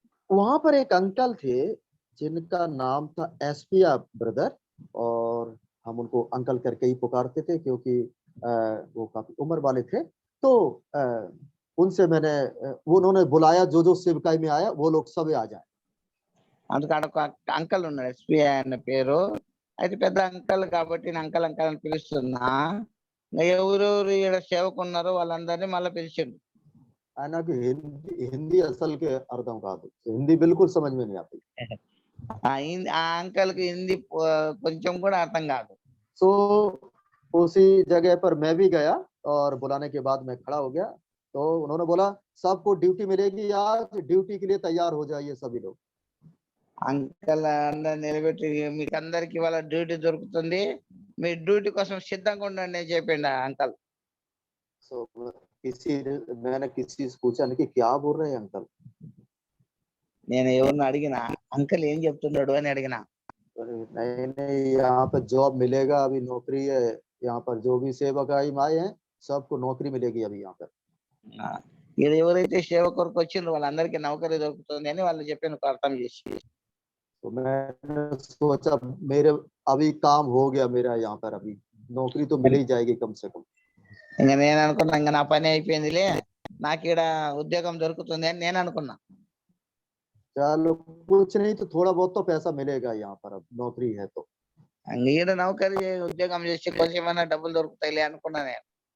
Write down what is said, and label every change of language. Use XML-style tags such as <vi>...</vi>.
<hi>वहां पर एक अंकल थे जिनका नाम था एसपिया ब्रदर, और हम उनको अंकल करके ही पुकारते थे क्योंकि वो काफी उम्र वाले थे। तो उनसे मैंने उन्होंने बुलाया जो सेवकाई में आया वो लोग सब आ जाए।</hi> <te>అందుకు అక్కడ ఒక అంకల్ ఉన్నాడు, ఎస్పీ అన్న పేరు. అయితే పెద్ద అంకల్ కాబట్టి నేను అంకల్ అని పిలుస్తున్నా. ఎవరెవరు ఇక్కడ సేవకు ఉన్నారో వాళ్ళందరినీ మళ్ళీ పిలిచిండు. నాకు</te> <hi>हिंदी असल के अर्थం</hi> <te>కాదు,</te> <hi>हिंदी बिल्कुल समझ में नहीं आती।</hi> <te>ఆ అంకల్ కి హిందీ కొంచెం కూడా అర్థం కాదు.</te> <hi>सो उसी जगह पर मैं भी गया और बुलाने के बाद मैं खड़ा हो गया। तो उन्होंने बोला सबको ड्यूटी मिलेगी आज, ड्यूटी के लिए तैयार हो जाइए सभी लोग।</hi> <te>అంకల్ అందరు నిలబెట్టి మీకు అందరికి వాళ్ళ డ్యూటీ దొరుకుతుంది, మీ డ్యూటీ కోసం సిద్ధంగా ఉండండి అని చెప్పిండు అంకల్.</te> <hi>सो मैंने किसी से पूछा कि क्या बोल रहे हैं अंकल।</hi> <te>నేను ఎవరిని అడిగినా అంకల్ ఏం చెప్తున్నాడు అని అడిగినా.</te> <hi>नहीं यहाँ पर जॉब मिलेगा, अभी नौकरी है यहाँ पर, जो भी सेवकाई में आए हैं सबको नौकरी मिलेगी अभी यहाँ पर।</hi> <te>ఇది ఎవరైతే సేవ కొరకు వచ్చిండ్రో వాళ్ళందరికీ నౌకరీ దొరుకుతుంది అని వాళ్ళు చెప్పాను అర్థం చేసి.</te> <hi>तो मैंने सोचा मेरे अभी काम हो गया मेरा, यहाँ पर अभी नौकरी तो मिल ही जाएगी कम से कम।</hi> <te>ఇంకా నేను అనుకున్నా ఇంకా నా పని అయిపోయిందిలే, నాకు ఇక్కడ ఉద్యోగం దొరుకుతుంది అని నేను అనుకున్నా.</te> <hi>चलो कुछ नहीं तो थोड़ा बहुत तो पैसा मिलेगा यहाँ पर, अब नौकरी है तो।</hi> <te>ఈడ నౌకరీ ఉద్యోగం చేసి కొంచెమైనా డబ్బులు దొరుకుతాయిలే అనుకున్నా నేను.</te>